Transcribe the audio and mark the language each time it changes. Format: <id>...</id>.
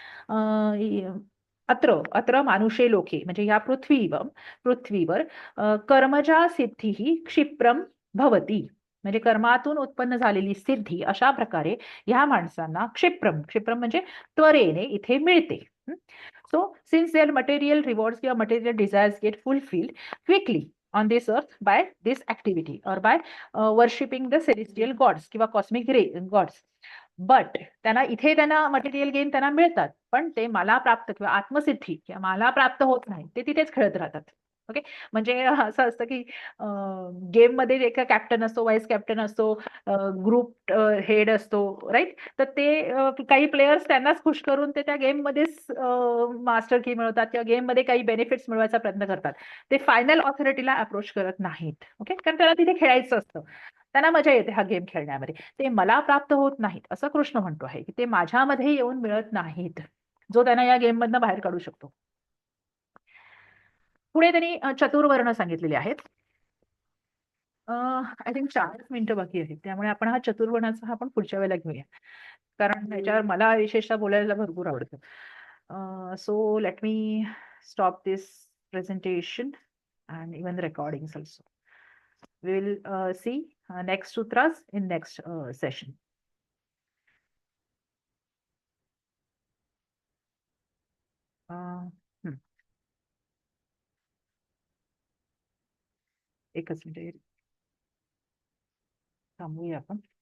<sa>अत्र अत्र मानुषे लोके</sa> <mr>म्हणजे या पृथ्वीवर कर्मजा सिद्धी ही क्षिप्रम भवती, म्हणजे कर्मातून उत्पन्न झालेली सिद्धी अशा प्रकारे ह्या माणसांना क्षिप्रम म्हणजे त्वरेने इथे मिळते.</mr> <en>So since their material rewards किंवा material desires get fulfilled quickly on this earth by this activity और by worshipping the celestial gods किंवा cosmic gods.</en> <mr>बट त्यांना मटेरियल गेन त्यांना मिळतात, पण ते मला प्राप्त किंवा आत्मसिद्धी किंवा मला प्राप्त होत नाही, ते तिथेच खेळत राहतात. ओके, म्हणजे असं असतं की गेम मध्ये एक कॅप्टन असतो, व्हाईस कॅप्टन असतो, ग्रुप हेड असतो, राईट. तर ते काही प्लेयर्स त्यांनाच खुश करून ते त्या गेम मध्येच मास्टर की मिळवतात किंवा गेम मध्ये काही बेनिफिट्स मिळवायचा प्रयत्न करतात. ते फायनल ऑथॉरिटीला अप्रोच करत नाहीत. ओके, कारण त्याला तिथे खेळायचं असतं, त्यांना मजा येते हा गेम खेळण्यामध्ये. ते मला प्राप्त होत नाहीत असं कृष्ण म्हणतो आहे, की ते माझ्यामध्ये येऊन मिळत नाहीत, जो त्यांना या गेम मधनं बाहेर काढू शकतो. पुढे त्यांनी चतुर्वर्ण सांगितलेले आहेत.</mr> <en>I think</en> <mr>4 मिनिटं बाकी आहेत, त्यामुळे आपण हा चतुर्वर्णाचा आपण पुढच्या वेळेला घेऊया, कारण त्याच्यावर मला विशेषतः बोलायला भरपूर आवडतं.</mr> <en>So let me stop this presentation and even the recordings also. We will see next sutras in next session.</en> <mr>हम्म, एकच मिनिट थांबूया आपण.</mr>